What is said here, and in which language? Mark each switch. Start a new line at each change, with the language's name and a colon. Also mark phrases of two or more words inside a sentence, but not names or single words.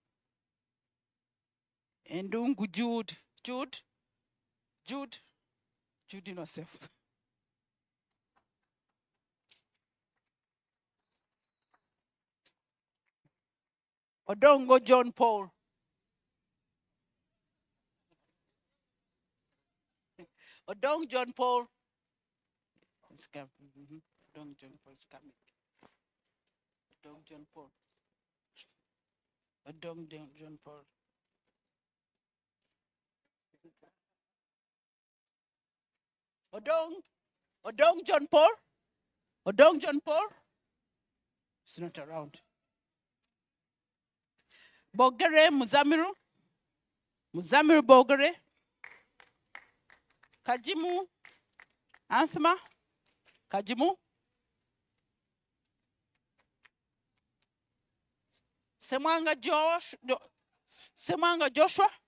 English: Endungu Jude. Jude Inosef. Odongo John Paul. Odong John Paul is coming. Odong John Paul is coming. Odong John Paul. Odong John Paul. Odong John Paul. Odong John Paul. It's not around. Bogere Muzamiru. Muzamiru Bogere. Kajimu Anthema. Kajimu. Semwanga Joshua.